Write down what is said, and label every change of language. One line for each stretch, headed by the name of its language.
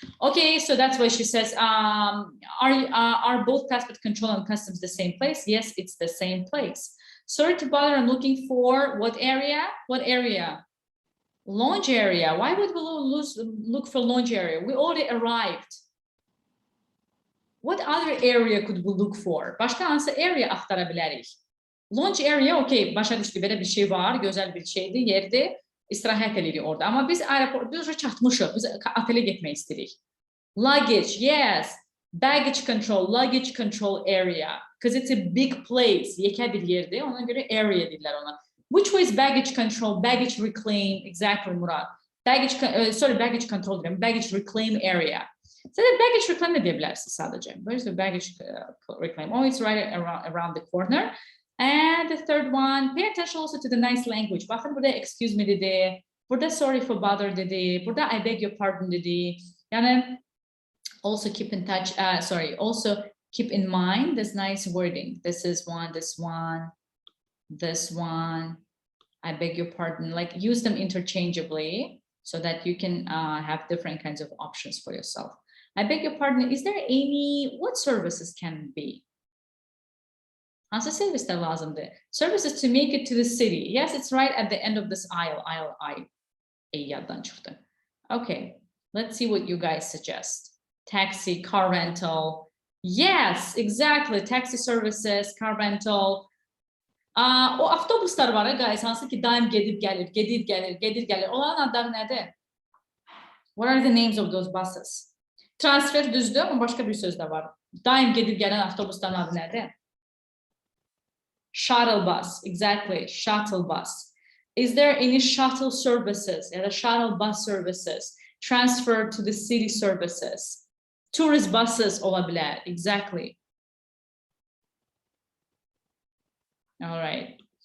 English: Okay, so that's why she says, are both passport control and customs the same place? Yes, it's the same place. Sorry to bother, I'm looking for what area? What area? Lounge area. Why would we look for lounge area? We already arrived. What other area could we look for?
Azerbaijani: Başka hansı area aktara bilərik? Lounge area, okay, başa düşdü, belə bir şey var, gözəl bir şeydir, yerdir, istirahət edirik orada. Amma biz aeroportda çatmışıq, biz otelə getmək istəyirik.
English: Luggage, yes. Baggage control area. Because it's a big place.
Azerbaijani: Yekə bir yerdir, ona görə area deyirlər ona.
English: Which way is baggage control? Baggage reclaim, exactly, Murat. Baggage control deyirəm, baggage reclaim area. So the baggage reclaim
Azerbaijani: deyə bilərsiniz sadəcə.
English: Where's the baggage reclaim? Oh, it's right around the corner. And the third one, pay attention also to the nice language.
Azerbaijani: Baxın burada excuse me dedi, burada sorry for bother dedi, burada I beg your pardon dedi.
English: Yəni also keep in touch, also keep in mind this nice wording. This is one, this one, this one. I beg your pardon, like use them interchangeably so that you can have different kinds of options for yourself. I beg your pardon, is there what services can be?
Azerbaijani: Hansı servisler lazımdır?
English: Services to make it to the city. Yes, it's right at the end of this aisle, I.
Azerbaijani: Yaddan çıxdı.
English: Okay, let's see what you guys suggest. Taxi, car rental. Yes, exactly. Taxi services, car rental.
Azerbaijani: O avtobuslar var guys, hansı ki daim gedir gəlir. Onların adları nədir?
English: What are the names of those buses?
Azerbaijani: Transfer düzdür, ama başka bir söz de var. Daim gedir gələn avtobusların adı nədir?
English: Shuttle bus, exactly, shuttle bus. Is there any shuttle services?
Azerbaijani: Ya da
English: shuttle bus services? Transfer to the city services. Tourist buses olabilir, exactly. All right.